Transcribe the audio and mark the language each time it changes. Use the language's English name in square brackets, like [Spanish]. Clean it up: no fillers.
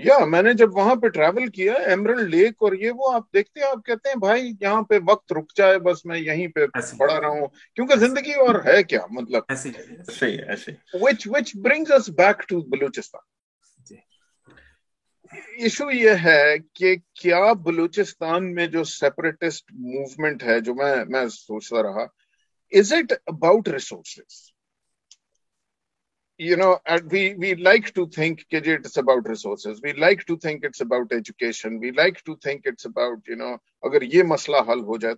[Urdu] میں نے جب وہاں پہ ٹریول کیا ایمرلڈ لیک اور یہ وہ آپ دیکھتے ہیں, آپ کہتے ہیں بھائی یہاں پہ وقت رک جائے, بس میں یہیں پہ پڑا رہا ہوں, کیونکہ زندگی اور ہے کیا مطلب. ایسے [English] which brings us back to Balochistan. [Urdu] Issue یہ ہے کہ کیا بلوچستان میں جو سیپریٹسٹ موومنٹ ہے, جو میں سوچتا رہا, [English] is it about resources? We like to think that it's about resources. We like to think it's about education. We like to think it's about, [Urdu] اگر یہ مسئلہ حل ہو جائے.